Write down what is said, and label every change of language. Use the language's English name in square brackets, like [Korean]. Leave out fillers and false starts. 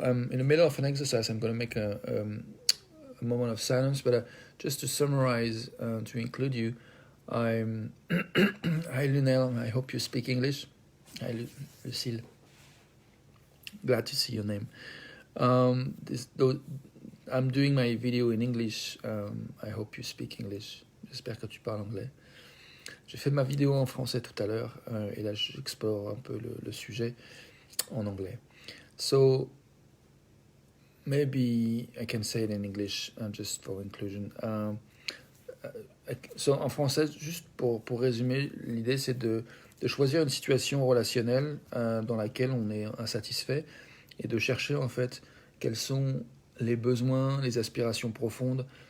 [English] I'm in the middle of an exercise. I'm going to make a moment of silence, but just to summarize, to include you, I'm hi Lunel, I hope you speak English. Hi Lucille, glad to see your name. I'm doing my video in English. I hope you speak English. [French] J'espère que tu parles anglais. J'ai fait ma vidéo en français tout à l'heure, et là j'explore un peu le sujet en anglais. [English] So maybe I can say it in English, just for inclusion. [French] So, en français, juste pour résumer, l'idée c'est de choisir une situation relationnelle dans laquelle on est insatisfait et de chercher en fait quels sont les besoins, les aspirations profondes.